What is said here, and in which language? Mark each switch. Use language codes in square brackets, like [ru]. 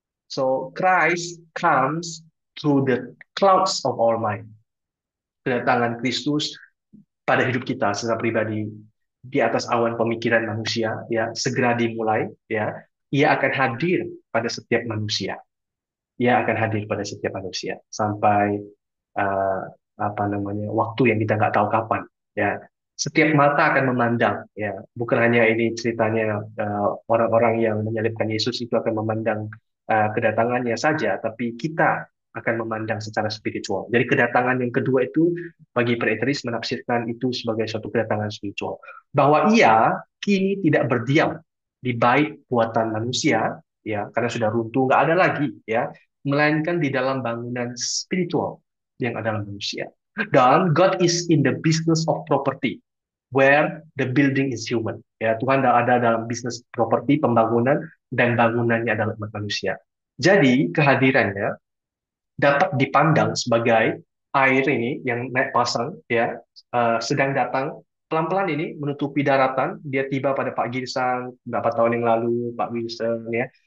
[en] So Christ comes through the clouds of our mind. [id] Kedatangan Kristus pada hidup kita secara pribadi di atas awan pemikiran manusia ya segera dimulai ya, ia akan hadir pada setiap manusia, ia akan hadir pada setiap manusia sampai uh, waktu yang kita nggak tahu kapan ya, setiap mata akan memandang ya, bukan hanya ini ceritanya orang-orang yang menyalibkan Yesus itu akan memandang kedatangannya saja, tapi kita akan memandang secara spiritual. Jadi kedatangan yang kedua itu bagi preteris menafsirkan itu sebagai suatu kedatangan spiritual, bahwa ia kini tidak berdiam di bait buatan manusia ya karena sudah runtuh nggak ada lagi ya, melainkan di dalam bangunan spiritual yang adalah manusia. [en] Dan God is in the business of property, where the building is human. [id] Ya, Tuhan ada dalam bisnis properti, pembangunan, dan bangunannya adalah umat manusia. Jadi, kehadirannya dapat dipandang sebagai air ini yang naik pasang ya sedang datang pelan-pelan ini menutupi daratan. Dia tiba pada Pak Girsang beberapa tahun yang lalu, Pak Wilson ya.